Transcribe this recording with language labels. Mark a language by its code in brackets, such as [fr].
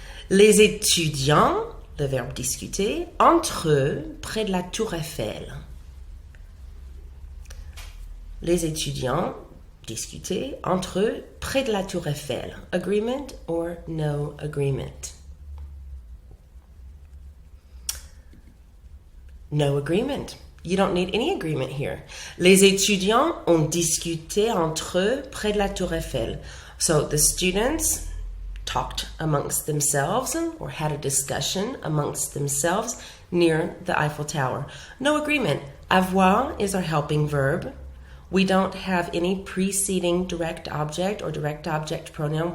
[fr] Les étudiants, le verbe discuter, entre eux, près de la tour Eiffel. Les étudiants discuter entre eux, près de la tour Eiffel. [en] Agreement or no agreement? No agreement. You don't need any agreement here. [fr] Les étudiants ont discuté entre eux près de la tour Eiffel. [en] So the students talked amongst themselves or had a discussion amongst themselves near the Eiffel Tower. No agreement. Avoir is our helping verb. We don't have any preceding direct object or direct object pronoun.